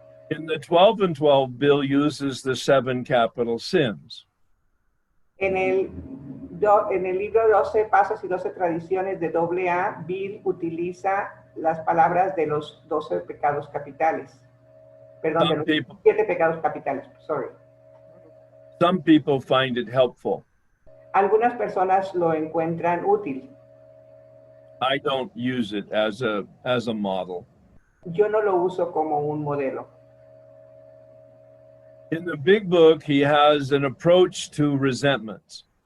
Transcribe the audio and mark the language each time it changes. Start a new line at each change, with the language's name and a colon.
English: In the 12 and 12, Bill uses the 7 capital sins.
Spanish: En el libro 12 Pasos y 12 Tradiciones de AA, Bill utiliza las palabras de los 12 pecados capitales. Perdón, de los 7 pecados capitales,
English: sorry. Some people find it helpful.
Spanish: Algunas personas lo encuentran útil.
English: I don't use it as a model.
Spanish: Yo no lo uso como un modelo.
English: In the big book, he has an approach to resentments.